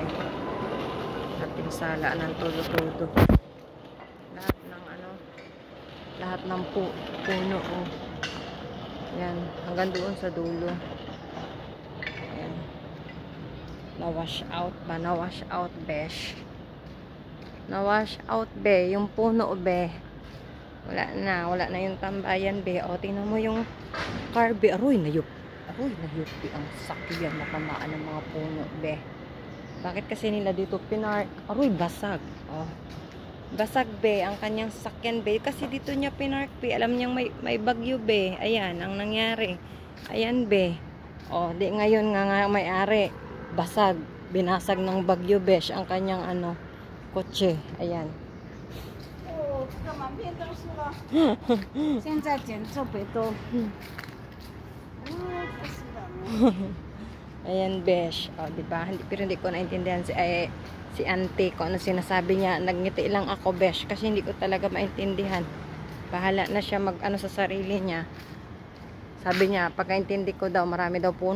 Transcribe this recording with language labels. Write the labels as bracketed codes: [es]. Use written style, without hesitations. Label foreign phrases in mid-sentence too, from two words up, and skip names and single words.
[tl] At pinsala ng todo-todo. Lahat ng ano, lahat ng puno, oh. Yan, hanggang doon sa dulo. Yan. Na- [en] wash out [tl] ba? Na- [en] wash out, [tl] besh. Na- [en] wash out, [tl] be. Yung puno, be. Wala na yung tambayan, be. O, tingnan mo yung car, be. Aroy, nayup, be. Ang sakyan na tamaan ng mga puno, be. Bakit kasi nila dito pinark? Aroy, basag. O, basag, be. Ang kanyang sakyan, be. Kasi dito niya pinark, be. Alam niyang may bagyo, be. Ayan, ang nangyari. Ayan, be. O, di ngayon nga may-ari. Basag. Binasag ng bagyo, besh. Ang kanyang, ano, kotse. Ayan. 现在捡这北都 Ayan, besh. O, diba? Pero hindi ko naintindihan si auntie ko ano sinasabi niya. Nagngiti lang ako, besh. Kasi hindi ko talaga maintindihan. Bahala na siya mag-ano sa sarili niya. Sabi niya, pagkaintindi ko daw, marami daw puno.